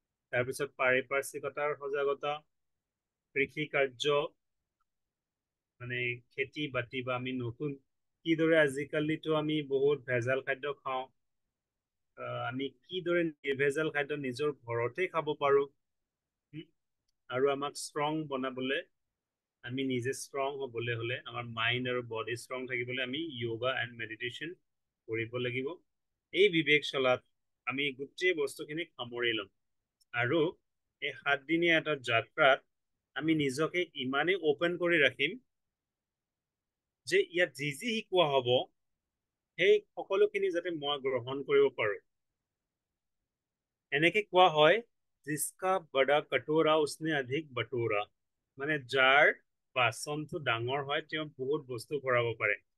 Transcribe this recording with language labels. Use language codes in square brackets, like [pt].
[as] তাৰপিছত পাৰিপাৰ্শ্বিকতাৰ সজাগতা, কৃষি কাৰ্য মানে খেতি বাতি, বা আমি নতুন কিদৰে, আজিকালিতো আমি বহুত ভেজাল খাদ্য খাওঁ, আমি কিদৰে নিৰ্ভেজাল খাদ্য নিজৰ ঘৰতে খাব পাৰোঁ। আৰু আমাক ষ্ট্ৰং বনাবলৈ, আমি নিজে ষ্ট্ৰং হ'বলৈ হ'লে, আমাৰ মাইণ্ড আৰু বডি ষ্ট্ৰং থাকিবলৈ আমি য়োগা এণ্ড মেডিটেশ্যন কৰিব লাগিব। এই বিবেকশালাত আমি গোটেই বস্তুখিনি সামৰি ল'ম। আৰু এই 7 দিনীয়া এটা যাত্ৰাত আমি নিজকে ইমানেই অ'পেন কৰি ৰাখিম যে ইয়াত যি যি শিকোৱা হ'ব সেই সকলোখিনি যাতে মই গ্ৰহণ কৰিব পাৰোঁ। এনেকে কোৱা হয়, [hi] জিচকা বড়া কটোৰা উসনে অধিক বটোৰা, [as] মানে যাৰ বাচনটো ডাঙৰ হয় তেওঁ বহুত বস্তু ভৰাব পাৰে।